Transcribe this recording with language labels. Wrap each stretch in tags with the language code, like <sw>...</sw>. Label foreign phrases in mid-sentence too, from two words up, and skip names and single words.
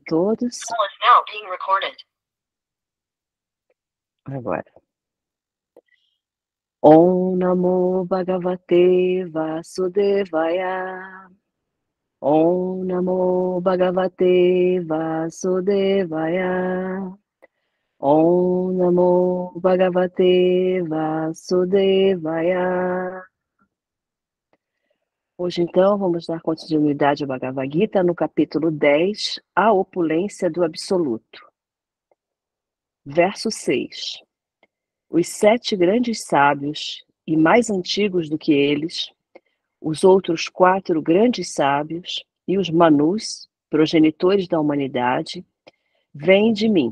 <pt>todos.</pt> <en>Call is now being recorded.</en> <pt>Agora.</pt> <sa>Om Namo Bhagavate Vasudevaya. Om Namo Bhagavate Vasudevaya. Om Namo Bhagavate Vasudevaya.</sa> <pt>Hoje, então, vamos dar continuidade ao Bhagavad Gita no capítulo 10, A Opulência do Absoluto. Verso 6. Os 7 grandes sábios, e mais antigos do que eles, os outros 4 grandes sábios e os Manus, progenitores da humanidade, vêm de mim.</pt>